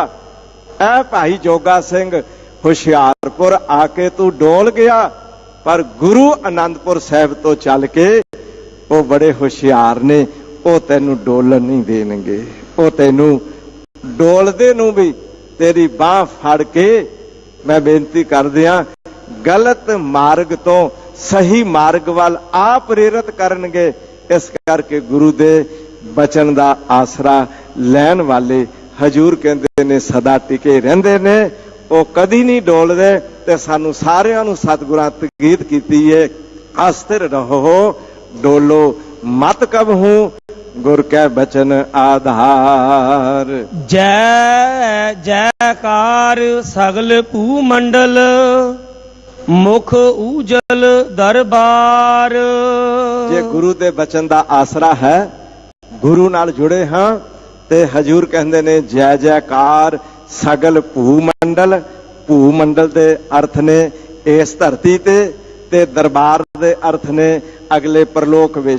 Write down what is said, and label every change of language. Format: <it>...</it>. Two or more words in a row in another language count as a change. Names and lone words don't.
<pa>ਐ ਭਾਈ ਜੋਗਾ ਸਿੰਘ ਹੁਸ਼ਿਆਰਪੁਰ ਆਕੇ ਤੂੰ ਡੋਲ ਗਿਆ ਪਰ ਗੁਰੂ ਆਨੰਦਪੁਰ ਸਾਹਿਬ ਤੋਂ ਚੱਲ ਕੇ ਉਹ ਬੜੇ ਹੁਸ਼ਿਆਰ ਨੇ ਉਹ ਤੈਨੂੰ ਡੋਲਣ ਨਹੀਂ ਦੇਣਗੇ ਉਹ ਤੈਨੂੰ ਡੋਲਦੇ ਨੂੰ ਵੀ ਤੇਰੀ ਬਾਂਹ ਫੜ ਕੇ ਮੈਂ ਬੇਨਤੀ ਕਰ ਦਿਆਂ ਗਲਤ ਮਾਰਗ ਤੋਂ ਸਹੀ ਮਾਰਗ ਵੱਲ ਆ ਪ੍ਰੇਰਿਤ ਕਰਨਗੇ। ਇਸ ਕਰਕੇ ਗੁਰੂ ਦੇ ਬਚਨ ਦਾ ਆਸਰਾ ਲੈਣ ਵਾਲੇ ਹਜ਼ੂਰ ਕਹਿੰਦੇ ਨੇ ਸਦਾ ਟਿਕੇ ਰਹਿੰਦੇ ਨੇ ਉਹ ਕਦੀ ਨਹੀਂ ਡੋਲਦੇ ਤੇ ਸਾਨੂੰ ਸਾਰਿਆਂ ਨੂੰ ਸਤਿਗੁਰਾਂ ਤਾਕੀਦ ਕੀਤੀ ਹੈ ਅਸਥਿਰ ਰਹੋ ਡੋਲੋ ਮਤ ਕਬਹੂ ਗੁਰ ਕੈ ਬਚਨ ਆਧਾਰ। ਜੈ ਜੈਕਾਰ ਸਗਲ ਭੂਮੰਡਲ ਮੁਖ ਉਜਲ ਦਰਬਾਰ। ਜੇ ਗੁਰੂ ਦੇ ਬਚਨ ਦਾ ਆਸਰਾ ਹੈ ਗੁਰੂ ਨਾਲ ਜੁੜੇ ਹਾਂ ਤੇ ਹਜ਼ੂਰ ਕਹਿੰਦੇ ਨੇ ਜੈ ਜੈਕਾਰ ਸਗਲ ਭੂਮੰਡਲ। ਭੂਮੰਡਲ ਦੇ ਅਰਥ ਨੇ ਇਸ ਧਰਤੀ ਤੇ ਦਰਬਾਰ ਦੇ ਅਰਥ ਨੇ ਅਗਲੇ ਪਰਲੋਕ ਵਿਚ।</pa>